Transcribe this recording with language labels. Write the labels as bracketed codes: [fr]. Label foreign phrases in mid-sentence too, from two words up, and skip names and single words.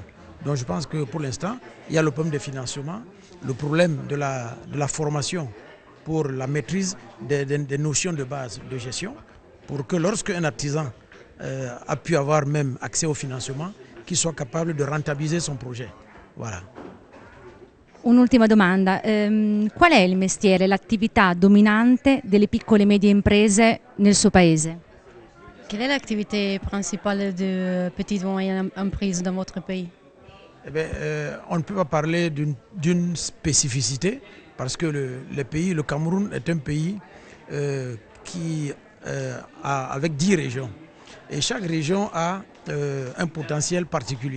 [fr] Donc je pense que pour l'instant, il y a le problème des financements, le problème de la formation pour la maîtrise des notions de base de gestion, pour que lorsque un artisan a pu avoir même accès au financement, qu'il soit capable de rentabiliser son projet. Voilà. [it] Un'ultima domanda, qual è il mestiere, l'attività dominante delle piccole e medie imprese nel suo paese? [fr] Quelle est l'activité principale de petites et moyennes entreprises dans votre pays? Eh bien, on ne peut pas parler d'une spécificité parce que le pays, le Cameroun est un pays avec 10 régions. Et chaque région a un potentiel particulier.